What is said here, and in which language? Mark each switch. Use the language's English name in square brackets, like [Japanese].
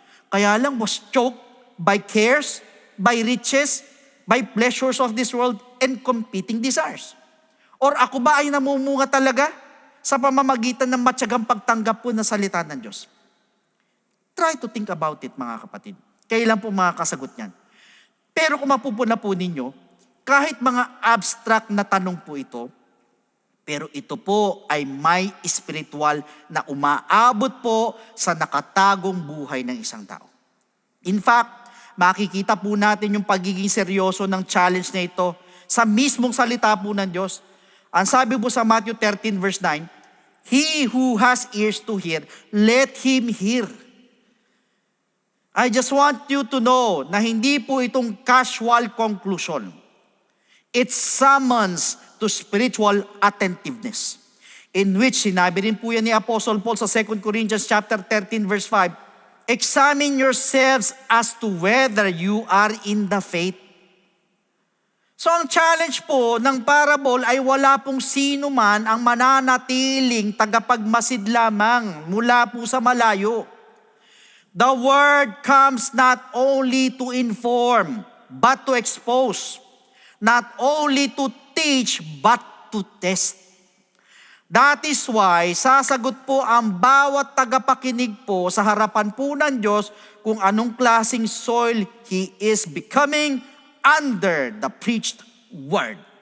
[Filipino] Kaya lang [English] was choked by cares, by riches, by pleasures of this world and competing desires. [Filipino] Or ako ba ay namumunga talaga sa pamamagitan ng matyagang pagtanggap po ng salita ng Diyos? [English] Try to think about it, [Filipino] mga kapatid. Kailan po makakasagot niyan? Pero kung mapupuna po ninyo, kahit mga abstract na tanong po ito, pero ito po ay may spiritual na umaabot po sa nakatagong buhay ng isang tao. [English] In fact, [Filipino] makikita po natin yung pagiging seryoso ng challenge na ito sa mismong salita po ng Diyos. Ang sabi po sa [English] Matthew 13 verse 9, he who has ears to hear, let him hear. I just want you to know [Filipino] na hindi po itong [English] casual conclusion. It summons to spiritual attentiveness. In which [Filipino] sinabi rin po yan ni [English] Apostle Paul sa 2 Corinthians chapter 13 verse 5, examine yourselves as to whether you are in the faith. [Filipino] So ang challenge po ng parable ay wala pong sino man ang mananatiling tagapagmasid lamang mula po sa malayo. [English] The word comes not only to inform, but to expose. Not only to teach, but to test. That is why [Filipino] sasagot po ang bawat tagapakinig po sa harapan po ng Diyos kung anong klaseng soil [English] he is becoming under the preached word.